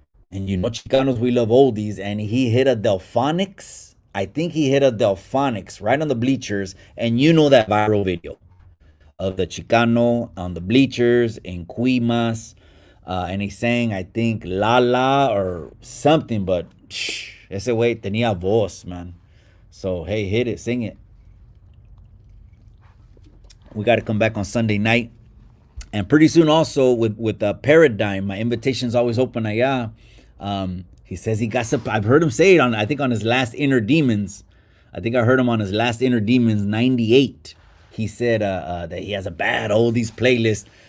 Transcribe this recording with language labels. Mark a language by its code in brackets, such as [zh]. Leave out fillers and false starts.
[en] And you know, Chicanos, we love oldies. And he hit a Delphonics. I think he hit a Delphonics right on the bleachers. And you know that viral video of the Chicano on the bleachers in Cuimas. And he sang, I think, La La or something. [es] But ese güey tenía voz, man. [en] So, hey, hit it. Sing it. We got to come back on Sunday night. And pretty soon also with Paradigm. My invitation's always open allá. He says he got some, I've heard him say it on, I think on his last Inner Demons. I think I heard him on his last Inner Demons 98. He said that he has a bad oldies playlist.